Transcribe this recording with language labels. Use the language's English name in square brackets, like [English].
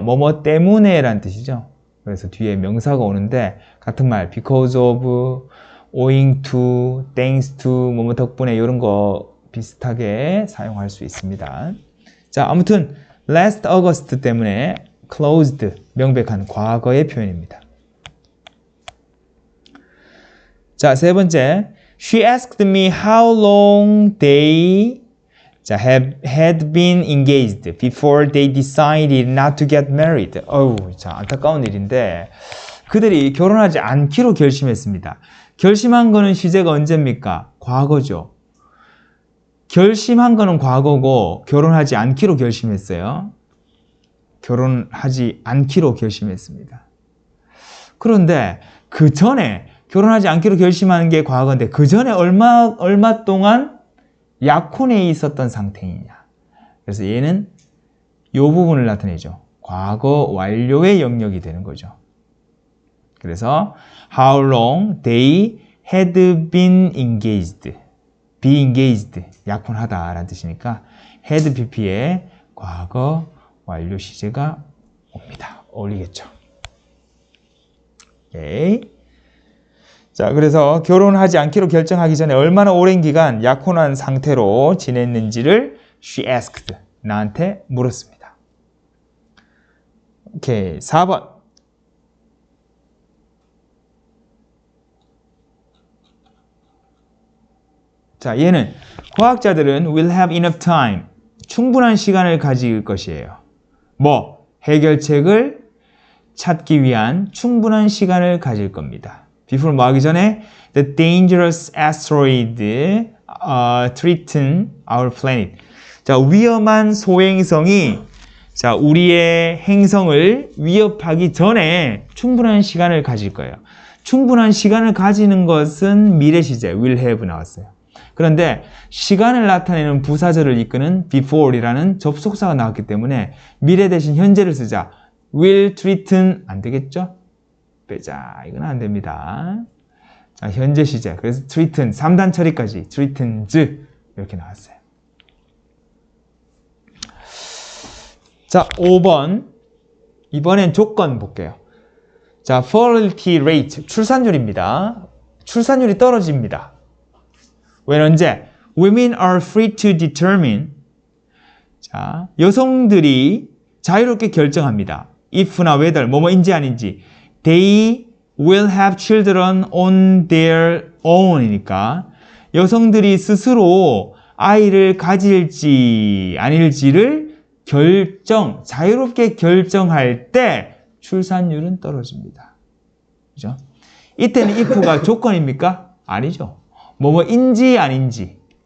[Korean] 뭐뭐 때문에 라는 뜻이죠. 그래서 뒤에 명사가 오는데 같은 말 because of, owing to, thanks to, 뭐뭐 덕분에 이런 거 비슷하게 사용할 수 있습니다. 자, 아무튼 last August 때문에 closed, 명백한 과거의 표현입니다. 자, 세 번째. [English] She asked me how long they had been engaged before they decided not to get married. [Korean] 자, 안타까운 일인데 그들이 결혼하지 않기로 결심했습니다. 결심한 거는 시제가 언제입니까? 과거죠. 결심한 거는 과거고 결혼하지 않기로 결심했어요. 결혼하지 않기로 결심했습니다. 그런데 그 전에 결혼하지 않기로 결심하는 게 과거인데 그 전에 얼마 동안 약혼에 있었던 상태이냐. 그래서 얘는 이 부분을 나타내죠. 과거 완료의 영역이 되는 거죠. 그래서 [English] how long they had been engaged. be engaged. [Korean] 약혼하다 라는 뜻이니까 had pp에 과거 완료 시제가 옵니다. 어울리겠죠. 오케이. 자, 그래서 결혼하지 않기로 결정하기 전에 얼마나 오랜 기간 약혼한 상태로 지냈는지를 she asked. 나한테 물었습니다. 오케이. 4번. 자, 얘는 과학자들은 [English] will have enough time. [Korean] 충분한 시간을 가질 것이에요. 뭐? 해결책을 찾기 위한 충분한 시간을 가질 겁니다. [English] before [Korean] 뭐 하기 전에 [English] the dangerous asteroid threaten our planet. [Korean] 자, 위험한 소행성이 우리의 행성을 위협하기 전에 충분한 시간을 가질 거예요. 충분한 시간을 가지는 것은 미래 시제 will have 나왔어요. 그런데 시간을 나타내는 부사절을 이끄는 before이라는 접속사가 나왔기 때문에 미래 대신 현재를 쓰자. will threaten 안 되겠죠? 빼자. 이건 안 됩니다. 자, 현재 시제. 그래서 threaten, 3단 처리까지 threatens 이렇게 나왔어요. 자, 5번. 이번엔 조건 볼게요. 자, fertility rate, 출산율입니다. 출산율이 떨어집니다. 왜 언제? [English] Women are free to determine. [Korean] 자, 여성들이 자유롭게 결정합니다. if나 whether, 뭐뭐인지 아닌지. [English] They will have children on their own이니까 [Korean] 여성들이 스스로 아이를 가질지 아닐지를 자유롭게 결정할 때 출산율은 떨어집니다. 그죠? 이때는 if가 조건입니까? 아니죠. 뭐뭐인지 아닌지.